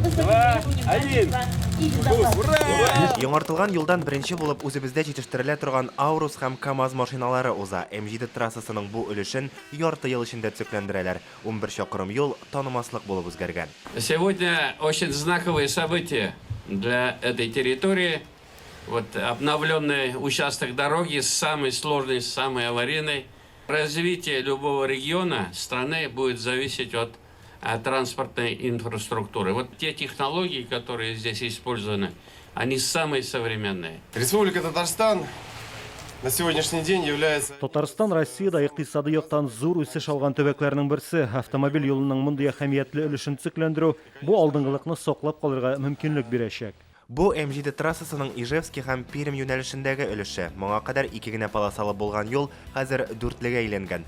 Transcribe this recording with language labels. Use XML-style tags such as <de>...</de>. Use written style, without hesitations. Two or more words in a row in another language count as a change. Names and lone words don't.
<tt>2, 1. Ура! Яңартылган юлдан беренче булып үзебездә җитештерелә торган Аурус һәм КамАЗ машиналары уза. М7 трассасының бу өлешен ярты ел эчендә төзекләндерәләр. 11 чакрым юл танымаслык булып үзгәргән.</tt> <ru>Сегодня очень знаковые события для этой территории. Вот обновленный участок дороги, самый сложный, самый аварийный. Развитие любого региона страны будет зависеть от транспортной инфраструктуры. Вот те технологии, которые здесь использованы, они самые современные. Республика Татарстан на сегодняшний день является...</ru> <tt>Татарстан Россияда икътисади яктан зур үсеш алган төбәкләрнең берсе. Автомобиль юлының мондый әһәмиятле өлешен төзекләндерү бу алдынгылыкны саклап калырга мөмкинлек бирәчәк. Бу М7 трассасының Ижевский һәм Пермь юнәлешендәге өлеше. Моңа кадәр 2 генә полосалы булган юл хәзер 4-легә әйләнгән.</tt>